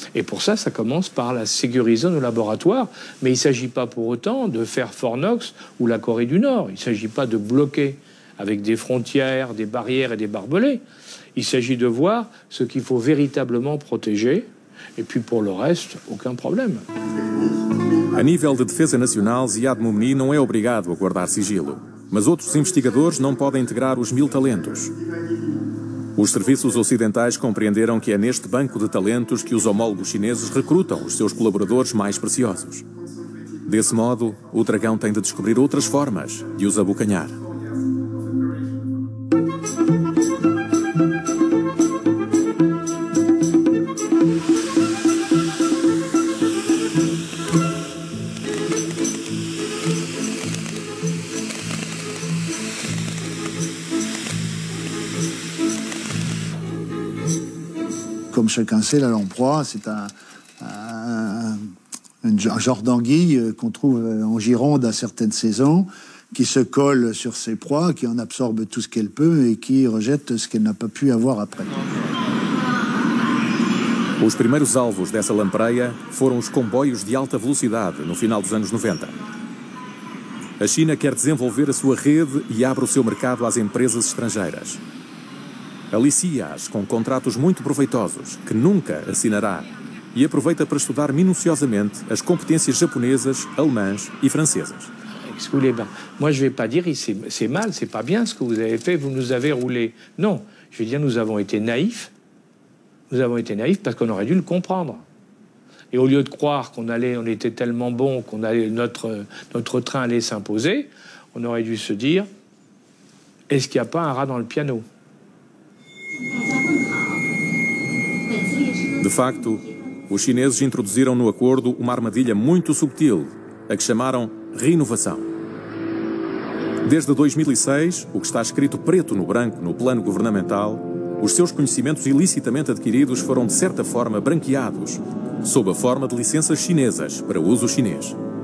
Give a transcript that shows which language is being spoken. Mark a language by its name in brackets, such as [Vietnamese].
[French] Et pour ça, ça commence par la sécuriser nos laboratoires. Mais il ne s'agit pas pour autant de faire Fort Knox ou la Corée du Nord. Il ne s'agit pas de bloquer avec des frontières, des barrières et des barbelés. Il s'agit de voir ce qu'il faut véritablement protéger. Et puis pour le reste, aucun problème. [Portuguese] A nível de defesa nacional, Ziad Momni não é obrigado a guardar sigilo. Mas outros investigadores não podem integrar os 1000 talentos. Os serviços ocidentais compreenderam que é neste banco de talentos que os homólogos chineses recrutam os seus colaboradores mais preciosos. Desse modo, o dragão tem de descobrir outras formas de os abocanhar. [French] Comme chacun sait, la lamproie, c'est un genre d'anguille qu'on trouve en Gironde à certaines saisons, qui se colle sur ses proies, qui en absorbe tout ce qu'elle peut et qui rejette ce qu'elle n'a pas pu avoir après. [Portuguese] Os primeiros alvos dessa lampreia foram os comboios de alta velocidade no final dos anos 90. A China quer desenvolver a sua rede e abre o seu mercado às empresas estrangeiras. Alicia-as com contratos muito proveitosos, que nunca assinará, e aproveita para estudar minuciosamente as competências japonesas, alemãs e francesas. [French] Moi, je ne vais pas dire c'est mal, c'est pas bien ce que vous avez fait, vous nous avez roulé. Non, je vais dire nous avons été naïfs. Nous avons été naïfs parce qu'on aurait dû le comprendre. Et au lieu de croire on était tellement bon qu'on allait notre train allait s'imposer, on aurait dû se dire est-ce qu'il n'y a pas un rat dans le piano? [Portuguese] De facto, os chineses introduziram no acordo uma armadilha muito subtil, a que chamaram reinovação. Desde 2006, o que está escrito preto no branco no plano governamental, os seus conhecimentos ilicitamente adquiridos foram de certa forma branqueados, sob a forma de licenças chinesas para uso chinês.